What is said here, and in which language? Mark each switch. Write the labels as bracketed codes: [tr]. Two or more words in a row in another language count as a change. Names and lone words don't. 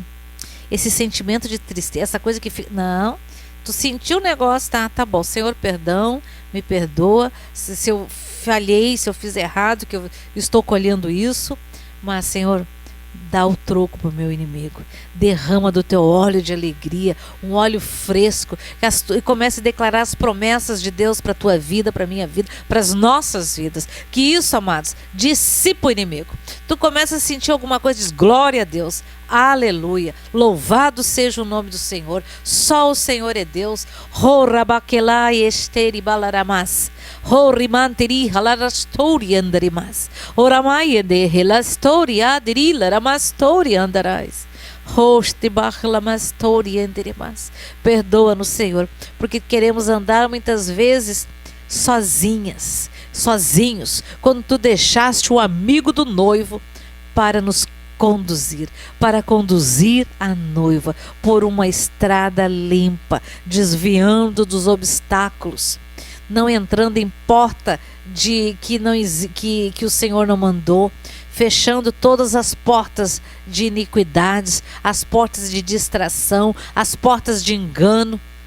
[pt] Esse sentimento de tristeza, essa coisa que fica... Não, tu sentiu o negócio, tá bom, Senhor, perdão, me perdoa, se eu falhei, se eu fiz errado, que eu estou colhendo isso, mas, Senhor, dá o troco para o meu inimigo, derrama do teu óleo de alegria, um óleo fresco, e comece a declarar as promessas de Deus para a tua vida, para a minha vida, para as nossas vidas, que isso, amados, dissipa o inimigo. Tu começa a sentir alguma coisa, diz, glória a Deus, aleluia, louvado seja o nome do Senhor, só o Senhor é Deus. Horabakelai esteri balaramas, horimanteri halarastori andarimas, oramai de helastori adirila ramastori andarais. Perdoa-nos, Senhor, porque queremos andar muitas vezes sozinhos, quando tu deixaste o amigo do noivo para nos para conduzir a noiva por uma estrada limpa, desviando dos obstáculos, não entrando em porta que o Senhor não mandou, fechando todas as portas de iniquidades, as portas de distração, as portas de engano.